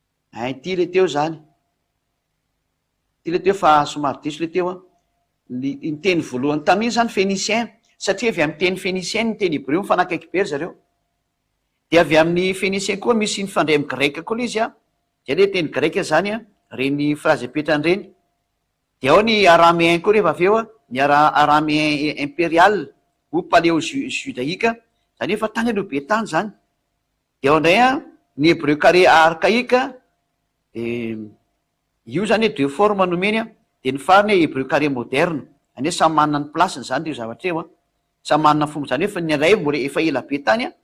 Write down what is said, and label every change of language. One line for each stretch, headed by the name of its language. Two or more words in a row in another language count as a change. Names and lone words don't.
Malagasy: Ty le teo zany, ty le teo fa somary diso le teo a, ny teny voalohany taminy zany phénicien, satria avy amin'ny teny phénicien ny teny hébreu mifanakaiky be zareo. De avy amin'ny phénicien koa misy nifandray amin'ny greka koa le izy a, zay le teny greka zany a, reny phrase apetrany reny. De ao ny araméen koa rehefa avy eo a, ny
French: araméen impérial ou paléo judaïque,
Malagasy: zany efa tany aloha be tany zany. De ao indray a ny
French: hébreu carré archaïque,
Malagasy: io zany hoe
French: deux formes
Malagasy: nomeny a, de ny farany hoe
French: hébreu carré moderne,
Malagasy: zany hoe samy manana ny plasiny zany io zavatra eo a, samy manana fomba, zany hoe ny ray mbola efa ela be tany a.